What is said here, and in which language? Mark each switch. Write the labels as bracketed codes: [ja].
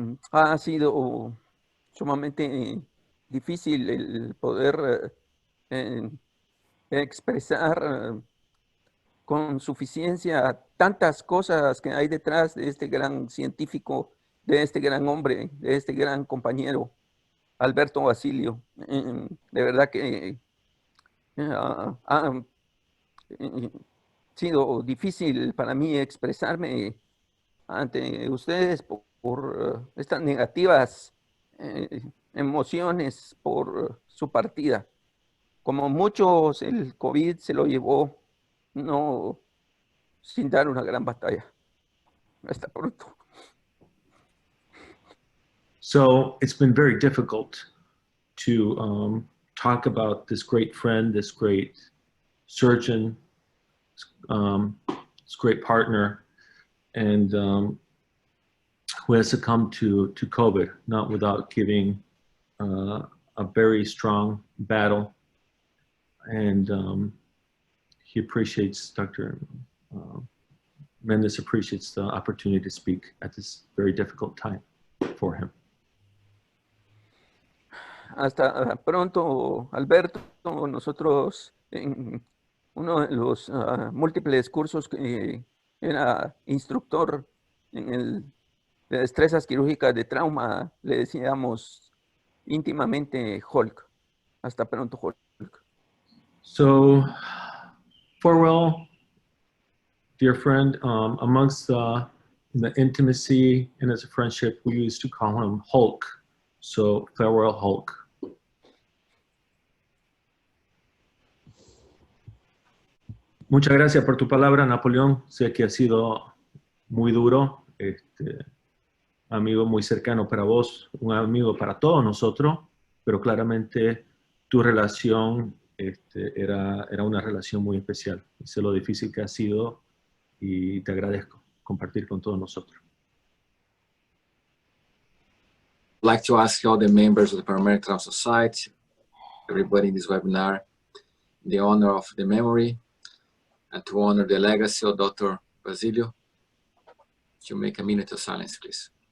[es] Ha sido sumamente difícil el poder expresar con suficiencia tantas cosas que hay detrás de este gran científico, de este gran hombre, de este gran compañero, Alberto Basilio. De verdad que ha sido difícil para mí expresarme ante ustedes por estas negativas emociones por su partida. Como muchos, el COVID se lo llevó no sin dar una gran batalla. Hasta pronto. [en] So it's been very difficult to talk about this great friend, this great surgeon, this great partner, and who has succumbed to COVID, not without giving a very strong battle. And he appreciates, Dr. Mendez appreciates the opportunity to speak at this very difficult time for him. [es] Hasta pronto, Alberto. Nosotros en uno de los múltiples cursos que era instructor en de destrezas quirúrgicas de trauma, le decíamos íntimamente Hulk. Hasta pronto, Hulk. [en] So, farewell, dear friend. Amongst the intimacy and as a friendship, we used to call him Hulk. So, farewell, Hulk. [es] Muchas gracias por tu palabra, Napoleón. Sé que ha sido muy duro. Amigo muy cercano para vos, un amigo para todos nosotros, pero claramente tu relación era una relación muy especial. Sé lo difícil que ha sido y te agradezco compartir con todos nosotros. [en] I'd like to ask all the members of the Panamerican Trauma Society, everybody in this webinar, in the honor of the memory and to honor the legacy of Dr. Basilio, to make a minute of silence, please.